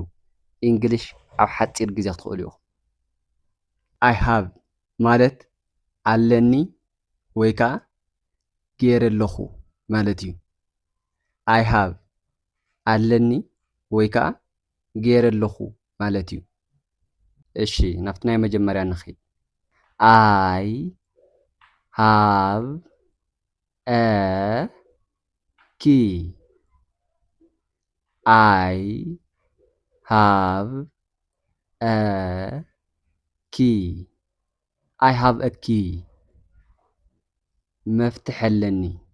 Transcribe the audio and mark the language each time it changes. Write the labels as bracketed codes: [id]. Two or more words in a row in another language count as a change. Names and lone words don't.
[ti] እንግሊሽ ኣብ ሓፂር ግዜ ክትኽእሉ ኢኹም። [en] I have [ti] ማለት ኣለኒ ወይ ከዓ ገይረ ኣለኹ ማለት እዩ። [en] I have [ti] ኣለኒ ወይ ከዓ ገይረ ኣለኹ ማለት እዩ። እሺ ናብቲ ናይ መጀመርያ ንኸይድ። [en] I have a key. I have a key. I have a key. مفتاح ኣለኒ.